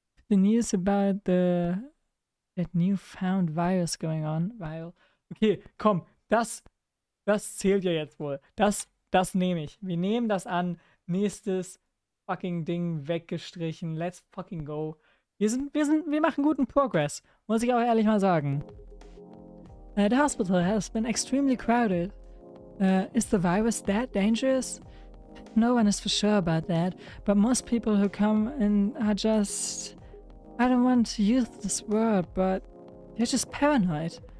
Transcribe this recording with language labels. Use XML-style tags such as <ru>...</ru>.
<en>The news about that newfound virus going on?</en> <de>Okay, komm, das zählt ja jetzt wohl. Das nehme ich. Wir nehmen das an. Nächstes fucking Ding weggestrichen.</de> <en>Let's fucking go.</en> <de>Wir machen guten Progress. Muss ich auch ehrlich mal sagen.</de> <en>The hospital has been extremely crowded. Is the virus that dangerous? No one is for sure about that, but most people who come in are just... I don't want to use this word, but they're just paranoid.</en>